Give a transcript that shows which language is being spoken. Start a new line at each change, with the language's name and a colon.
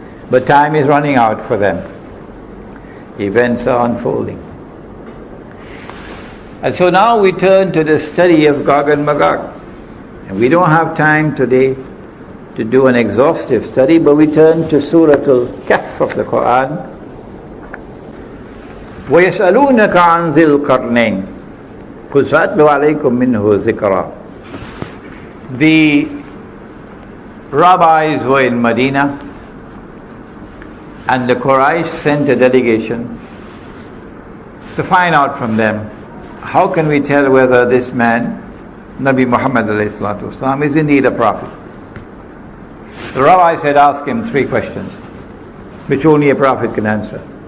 English: But time is running out for them. Events are unfolding. And so now we turn to the study of Gog and Magog. And we don't have time today to do an exhaustive study, but we turn to Surah Al-Kahf of the Quran.
Arabic: وَيَسْأَلُونَكَ عَنْ ذِي الْقَرْنَيْنِ قُلْ سَأَتْلُو عَلَيْكُمْ مِنْهُ ذِكْرًا.
English: The rabbis were in Medina, And the Quraysh sent a delegation to find out from them, how can we tell whether this man, Nabi Muhammad ﷺ, is indeed a prophet? The rabbis had asked him 3 questions, which only a prophet can answer.